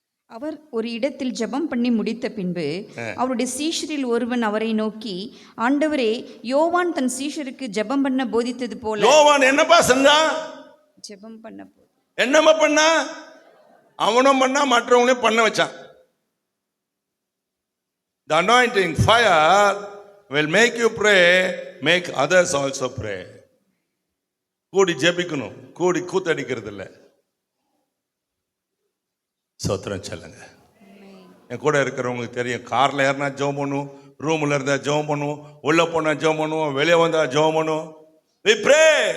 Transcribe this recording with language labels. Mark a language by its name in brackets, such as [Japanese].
[Tamil] அவர் ஒரு இடத்தில் ஜெபம் பண்ணி முடித்த பின்பு அவருடைய சீஷரில் ஒருவன் அவரை நோக்கி, ஆண்டவரே, யோவான் தன் சீஷருக்கு ஜெபம் பண்ண போதித்தது போல. யோவான் என்னப்பா செஞ்சான்? ஜெபம் பண்ண என்னம்மா பண்ணா? அவனும் பண்ணா, மற்றவங்களையும் பண்ண வச்சான். [English] The anointing fire will make you pray, make others also pray. [Tamil] கூடி ஜெபிக்கணும், கூடி கூத்தடிக்கிறது இல்லை. சோத்திரம் சொல்லுங்க. என் கூட இருக்கிறவங்களுக்கு தெரியும், கார்ல ஏறினா ஜெபம் பண்ணும், ரூம்ல இருந்தா ஜெபம் பண்ணும், உள்ள போனா ஜெபம் பண்ணுவோம், வெளியே வந்தா ஜெபம் பண்ணும். [English] We pray.